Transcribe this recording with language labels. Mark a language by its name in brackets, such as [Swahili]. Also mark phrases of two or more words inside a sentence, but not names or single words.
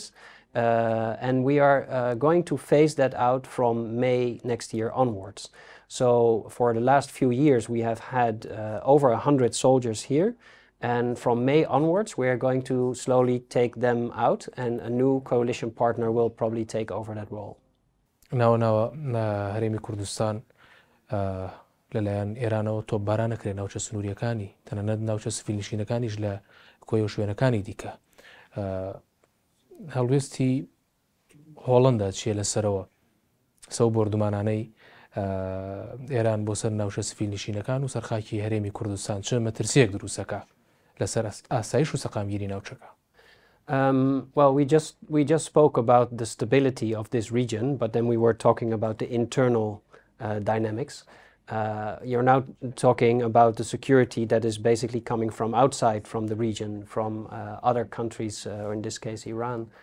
[English] And we are going to phase that out from May next year onwards. So for the last few years we have had over 100 soldiers here, And from May onwards, we are going to slowly take them out, and a new coalition partner will probably take over that role. [Central Kurdish] ناوە هەرێمی کوردستان لەلایەن ئێرانەوە تۆپباران نەکرێت ناوچە سنووریەکانی تەنانەت ناوچە سفیلنشینەکانیش لە کۆی و شوێنەکانی دیکە. هەڵوێستی هۆڵەندا چیە لەسەرەوە سەو بردومانانەی ئێران بۆ سەر ناوچە سفیلنشینەکان و سەرخاکی هەرێمی کوردستان چ مەترسیەک دروستەکە لەسەر ئاسایش و سەقامگیری ناوچەکە؟ [English] Well, we just spoke about the stability of this region, but then we were talking about the internal dynamics. You're now talking about the security that is basically coming from outside from the region, from other countries, or in this case Iran.